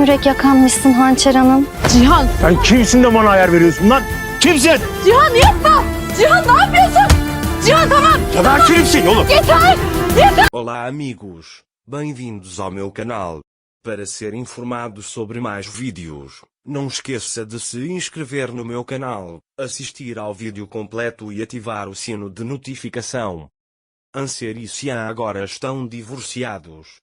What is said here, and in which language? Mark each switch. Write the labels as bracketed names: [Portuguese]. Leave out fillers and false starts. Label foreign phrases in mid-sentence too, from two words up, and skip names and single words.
[Turkish] yürek yakanmışsın Hançer Hanım. Cihan! Sen kimsin de bana ayar veriyorsun lan? Kimsin? Cihan yapma! Cihan ne yapıyorsun? Cihan tamam! Ya ben kimsin oğlum? Yeter! Yeter! [Portuguese] Olá amigos, bem-vindos ao meu canal. Para ser informado sobre mais vídeos, não esqueça de se inscrever no meu canal, assistir ao vídeo completo e ativar o sino de notificação. Anser e Cian agora estão divorciados.